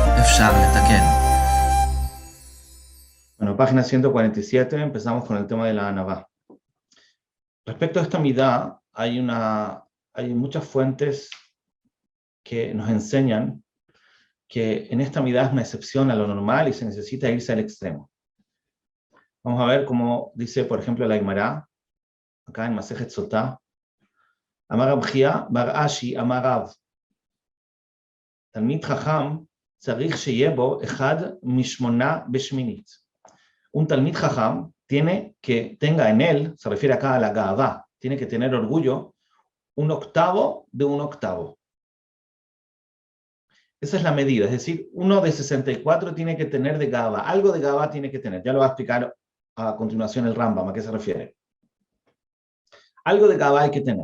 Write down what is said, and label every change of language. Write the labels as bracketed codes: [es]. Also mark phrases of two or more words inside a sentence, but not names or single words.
[he] אפשר לתקן. [es] Bueno, página 147, empezamos con el tema de la anavá. Respecto a esta midá, hay muchas fuentes que nos enseñan que en esta midá es una excepción a lo normal y se necesita irse al extremo. Vamos a ver cómo dice, por ejemplo, la Gemara, acá en Masejet Sotá, [he] אמר רב חייא בר אשי אמר רב תלמיד חכם צריך שיהא בו אחד משמונה בשמינית. [es] Un [he] תלמיד חכם [es] tenga en él, se refiere acá a la Gaavá, tiene que tener orgullo, un octavo de un octavo. Esa es la medida, es decir, uno de 64 tiene que tener de Gaavá, algo de Gaavá tiene que tener. Ya lo va a explicar a continuación el Rambam, ¿a qué se refiere? Algo de Gaavá hay que tener.